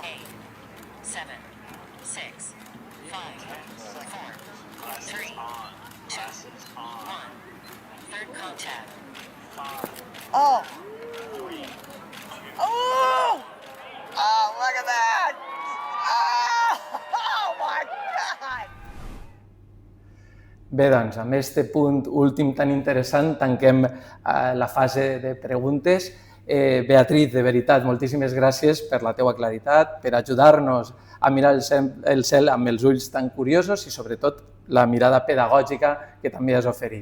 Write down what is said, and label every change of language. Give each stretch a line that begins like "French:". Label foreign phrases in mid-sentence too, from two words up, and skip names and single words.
English: 8, 7, 6, 5, 4, 3, 2, 1. Third contact. Oh. Oh. Oh, look at that. Oh my God.
Catalan: Bé, doncs, amb aquest punt últim tan interessant tanquem la fase de preguntes. Beatriz, de veritat, moltíssimes gràcies per la teua claritat, per ajudar-nos a mirar el cel amb els ulls tan curiosos i, sobretot, la mirada pedagògica que també has oferit.